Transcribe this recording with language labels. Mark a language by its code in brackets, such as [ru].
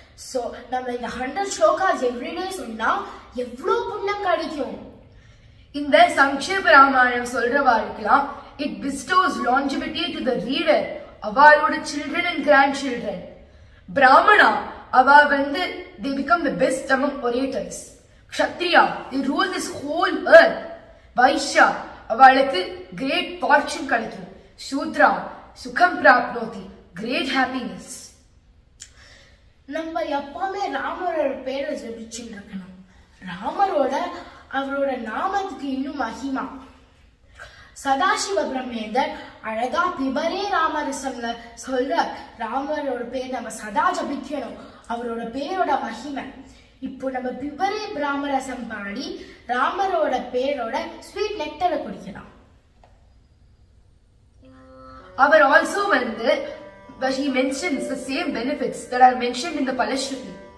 [ta] So நம்ம இந்த 100 slokas everyday சொன்னா எவ்வளவு புண்ணியம் கிடைக்கும். இந்த சங்கேப Ramayanam சொல்றவாளுக்கெல்லாம் [en] it bestows longevity to the reader. [ta] அவளோட [en] children and grandchildren. பிராமணா [ta] அவ வந்து [en] they become the best among orators. kshatriya they rule this whole earth. vaishya [ta] அவளுக்கு [en] great fortune [ta] கிடைக்கும். [sa] shudra சுகம் பிராப்னோதி [en] great happiness. [ta] நம்ம எப்பவுமே ராமரோட பேரை ஜெபிச்சுட்டு இருக்கணும். ராமரோட அவரோட நாமத்துக்கு இன்னும் மகிமா. சதாசிவ பிரம்மேந்தர் அழகா பிபரே ராமரசம்ல சொல்ற ராமரோட பேர் நம்ம சதா ஜபிக்கணும். அவரோட பேரோட மகிமை. இப்போ நம்ம பிபரே ராமரசம் பாடி ராமரோட பேரோட ஸ்வீட் நெக்டரை குடிக்கலாம். அவர் [en] also [ta] வந்து [en] but he mentions the same benefits that are mentioned in the Palashruti.